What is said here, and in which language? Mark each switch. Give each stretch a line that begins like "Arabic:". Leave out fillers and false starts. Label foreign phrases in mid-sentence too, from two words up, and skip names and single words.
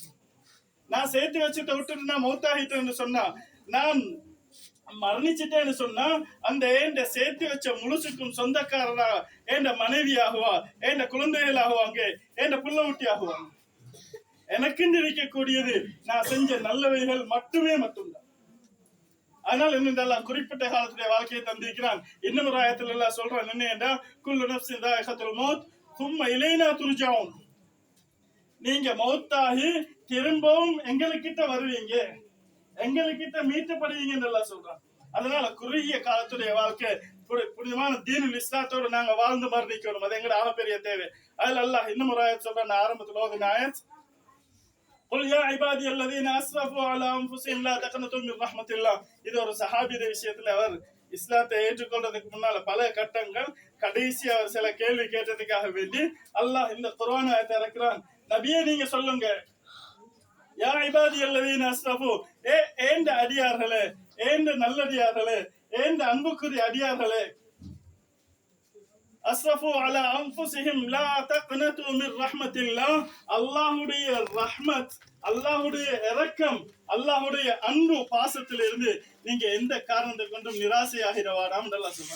Tamil: நான் சேர்த்து வச்சுட்டு விட்டுட்டு நான் மௌத்தாகிட்டேன்னு சொன்னா, நான் மரணிச்சுட்டேன்னு சொன்னா, அந்த ஏண்ட சேர்த்து வச்ச முழுசுக்கும் சொந்தக்காரரா ஏண்ட மனைவி ஆகுவா, ஏண்ட குழந்தைகள் ஆகுவாங்க, ஏண்ட புள்ள ஊட்டி ஆகுவாங்க. எனக்குன்னு இருக்கக்கூடியது நான் செஞ்ச நல்லவைகள் மட்டும்தான். அதனால என்னெல்லாம் குறிப்பிட்ட காலத்துடைய வாழ்க்கையை தந்திருக்கிறான். இன்னும் ஒரு ஆயத்துல எல்லாம் சொல்றான் என்ன,
Arabic: كل نفس ذائقة الموت ثم إلينا ترجعون,
Tamil: நீங்க மௌத்தாகி திரும்பவும் எங்களுக்கிட்ட வருவீங்க, எங்களுக்கிட்ட மீட்டப்படுவீங்கன்னு எல்லாம் சொல்றான். அதனால குறுகிய காலத்துடைய வாழ்க்கை புனிதமான தீனுல் இஸ்லாத்தோடு நாங்க வாழ்ந்து மரணிக்கணும், அது எங்களோட ஆகப்பெரிய தேவை. அதுல அல்லாஹ் இன்னும் ஒரு ஆயத் சொல்றான், ஆரம்பத்துல ஓதின ஆயத்,
Arabic: قل يا عبادي الذين اسرفوا على انفسهم لا تقنطوا من رحمة الله.
Tamil: இது ஒரு சஹாபியுடைய விஷயத்துல அவர் இஸ்லாத்தை ஏற்றுக்கொள்றதுக்கு முன்னால பல கட்டங்கள், கடைசி அவர் சில கேள்வி கேட்டதுக்காக வேண்டி அல்லாஹ் இந்த குர்ஆன் ஆயத்தை இறக்குறான். நபியே நீங்க சொல்லுங்க,
Arabic: يا عبادي الذين أسرفوا,
Tamil: ஏண்ட அடியார்களே, ஏண்ட நல்லடியார்களே, ஏண்ட அன்புக்குரிய அடியார்களே,
Arabic: أسرفوا على أنفسهم لا تقنطوا من رحمة الله,
Tamil: அல்லாஹ்வுடைய ரஹ்மத், அல்லாஹ்வுடைய இரக்கம், அல்லாஹ்வுடைய அன்பு பாசத்திலிருந்து நீங்க எந்த காரணத்தை கொண்டும் நிராசையாகிடவாடாம் நல்லா சொல்றாங்க.